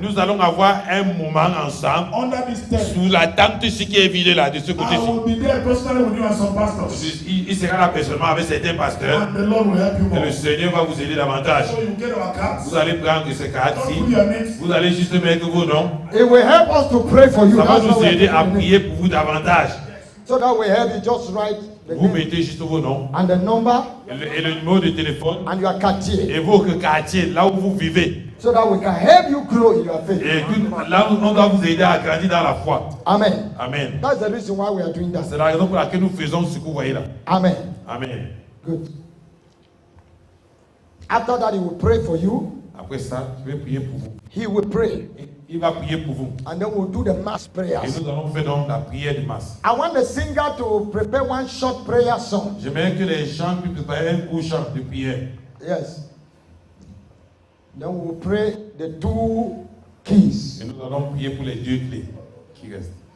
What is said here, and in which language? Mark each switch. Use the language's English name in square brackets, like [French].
[French] nous allons avoir un moment ensemble [English] under this tent. [French] sous la tente, ce qui est vidé là, de ce [English] I [French] côté-ci. [English] will be there personally with you and some pastors, [French] Il sera là personnellement avec certains pasteurs, [English] and the Lord will help you [French] et [English] more. [French] le Seigneur va vous aider davantage. [English] So you get our cards. [French] Vous allez prendre ces cartes-ci, [English] Don't put your names. [French] vous allez juste mettre vos noms. [English] It will help us to pray for you. [French] Ça va [English] That's why [French] nous [English] we are [French] aider à [English] doing it. [French] prier pour vous davantage. [English] So that we help you just write the [French] Vous [English] name [French] mettez juste vos noms [English] and the number [French] et le numéro de téléphone [English] and your quartier, [French] et votre quartier, là où vous vivez. [English] so that we can help you grow in your faith. [French] Et là où on doit vous aider à grandir dans la foi. Amen. Amen. [English] That's the reason why we are doing that. [French] C'est la raison pour laquelle nous faisons ce que vous voyez là. Amen. Amen. [English] Good. After that, he will pray for you. [French] Après ça, je vais prier pour vous. [English] He will pray. [French] Il va prier pour vous. [English] And then we'll do the mass [French] Et [English] prayers. [French] nous allons faire donc la prière de masse. [English] I want the singer to prepare one short prayer song. [French] J'aimerais que les gens puissent préparer un court chant de prière. [English] Yes. Then we will pray the 2 keys. [French] Et nous allons prier pour les 2 clés qui restent.